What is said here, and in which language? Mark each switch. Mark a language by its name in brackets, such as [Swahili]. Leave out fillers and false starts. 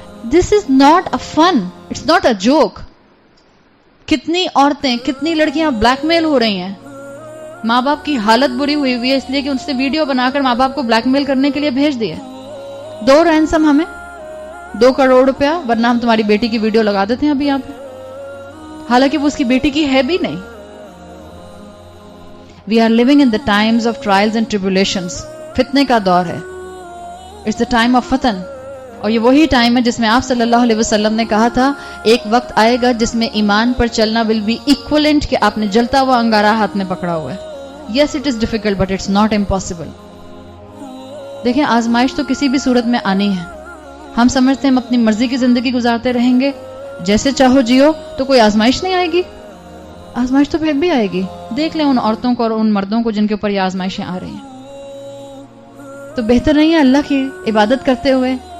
[English] This is not a fun, it's not a joke. [Urdu] کتنی عورتیں, کتنی لڑکیاں بلیک میل ہو رہی ہیں. ماں باپ کی حالت بری ہوئی ہوئی ہے اس لیے کہ ان سے ویڈیو بنا کر ماں باپ کو بلیک میل کرنے کے لیے بھیج دیا. دو رینسم ہمیں 2 کروڑ روپیہ, ورنہ ہم تمہاری بیٹی کی ویڈیو لگا دیتے ہیں ابھی یہاں پہ, حالانکہ وہ اس کی بیٹی کی ہے بھی نہیں. [English] We are living in the times of trials and tribulations. [Urdu] فتنے کا دور ہے. [English] It's the time of فتن. [Urdu] اور یہ وہی ٹائم ہے جس میں آپ صلی اللہ علیہ وسلم نے کہا تھا ایک وقت آئے گا جس میں ایمان پر چلنا [English] will be equivalent [Urdu] کہ آپ نے جلتا ہوا انگارہ ہاتھ میں پکڑا ہوا ہے. [English] Yes, it is difficult, but it's not impossible. [Urdu] دیکھیں آزمائش تو کسی بھی صورت میں آنی ہے. ہم سمجھتے ہیں ہم اپنی مرضی کی زندگی گزارتے رہیں گے, جیسے چاہو جیو, تو کوئی آزمائش نہیں آئے گی. آزمائش تو پھر بھی آئے گی. دیکھ لیں ان عورتوں کو اور ان مردوں کو جن کے اوپر یہ آزمائشیں آ رہی ہیں. تو بہتر نہیں ہے اللہ کی عبادت کرتے ہوئے